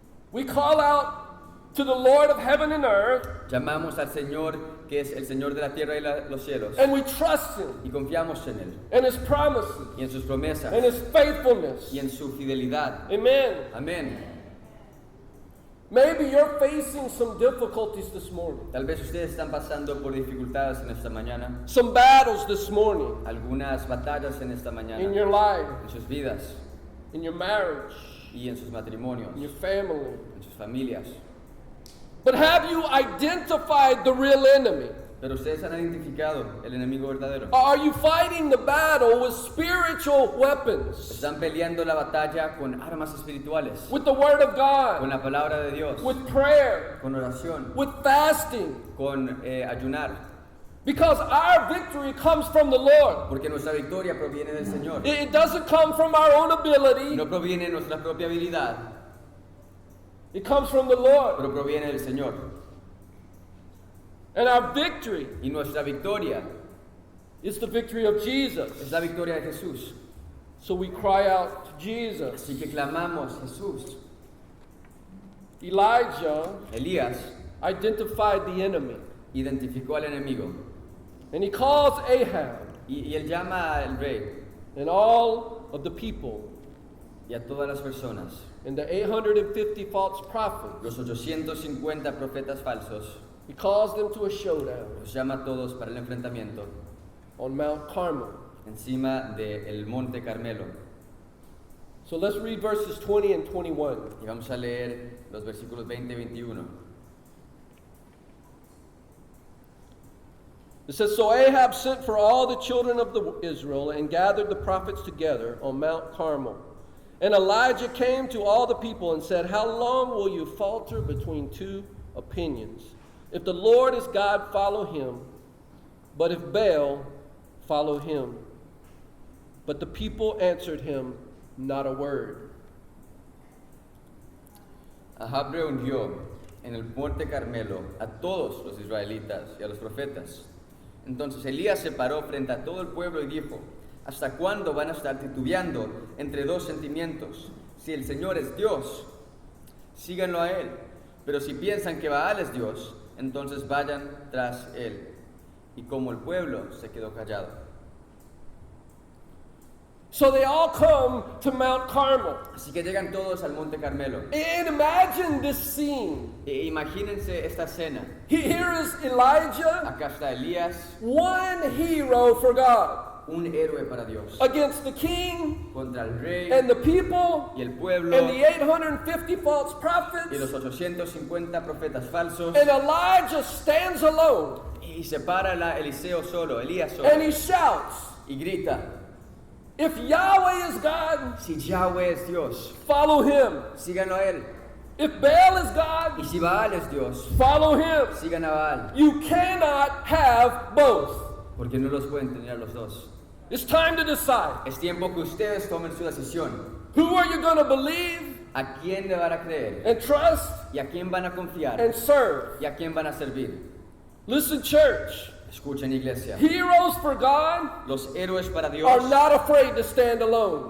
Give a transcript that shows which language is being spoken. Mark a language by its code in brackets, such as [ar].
[en] We call out to the Lord of heaven and earth, [es] Llamamos al Señor, que es el Señor de la tierra y los cielos, [en] and we trust Him [es] y confiamos en Él [en] and His promises [es] y en sus promesas [en] and His faithfulness. [es] y en su fidelidad. [en] Amen. [es] Amén. [en] Maybe you're facing some difficulties this morning, [es] Tal vez ustedes están pasando por dificultades en esta mañana, [en] some battles this morning [es] algunas batallas en esta [en] in [es] mañana, [en] your life, [es] en sus vidas [en] in your marriage, [es] y en sus matrimonios, [en] in your family. [es] en sus familias. [en] But have you identified the real enemy? [es] Pero ustedes han identificado el enemigo verdadero. [en] Are you fighting the battle with spiritual weapons, [es] Están peleando la batalla con armas espirituales, [en] with the Word of [es] con la palabra de Dios, [en] with prayer, [es] con oración, [en] with fasting? [es] con ayunar, [en] Because our victory comes from the Lord. [es] porque nuestra victoria proviene del Señor. [en] It doesn't come from our own ability, [es] No proviene de nuestra propia habilidad, [en] it comes from the Lord. [es] pero proviene del Señor. [en] And our victory [es] Y nuestra victoria [en] is the victory of Jesus. [es] es la victoria de Jesús. [en] So we cry out to Jesus. [es] Así que clamamos, Jesús. [en] Elijah [es] Elías [en] identified the enemy, [es] identificó al enemigo [en] and he calls Ahab [es] y él llama al rey [en] and all of the people [es] y a todas las personas, [en] and the 850 false prophets. [es] los 850 profetas falsos, [en] He calls them to a showdown [es] los llama a todos para el enfrentamiento [en] on Mount Carmel. [es] encima del Monte Carmelo. [en] So let's read verses 20 and 21. [es] Y vamos a leer los versículos 20 y 21. [en] It says, so Ahab sent for all the children of Israel and gathered the prophets together on Mount Carmel. And Elijah came to all the people and said, how long will you falter between two opinions? If the Lord is God, follow him. But if Baal, follow him. But the people answered him not a word. [es] Ahab reunió en el monte Carmelo a todos los israelitas y a los profetas. Entonces Elías se paró frente a todo el pueblo y dijo, ¿hasta cuándo van a estar titubeando entre dos sentimientos? Si el Señor es Dios, síganlo a Él. Pero si piensan que Baal es Dios, entonces vayan tras Él. Y como el pueblo se quedó callado. [en] So they all come to Mount Carmel. [es] Así que llegan todos al monte Carmelo. [en] And imagine this scene. [es] Imagínense esta escena. [en] Here is Elijah, [es] Acá está Elías, [en] one hero for God, [es] un héroe para Dios, [en] against the king [es] contra el rey [en] and the people [es] y el pueblo [en] and the 850 false [es] y [en] prophets. [es] los 850 profetas falsos. [en] And Elijah stands alone [es] Y se para Eliseo solo, Elías solo, [en] and he shouts, [es] y grita, [en] if Yahweh is God, [es] si Yahweh es Dios, [en] follow him. [es] síganlo a Él. [en] If Baal is [es] Y [en] God, [es] si Baal es Dios, [en] follow him. [es] sigan a Baal. [en] You cannot have both. [es] Porque no los pueden tener los dos. [en] It's time to decide. [es] Es tiempo que ustedes tomen su decisión. [en] Who are you going to believe [es] ¿A quién le van a creer? [en] and trust [es] ¿Y a quién van a confiar? [en] and serve? [es] ¿Y a quién van a servir? [en] Listen, church. [es] Escuchen, iglesia. [en] Heroes for God [es] Los héroes para Dios [en] are not afraid to stand alone.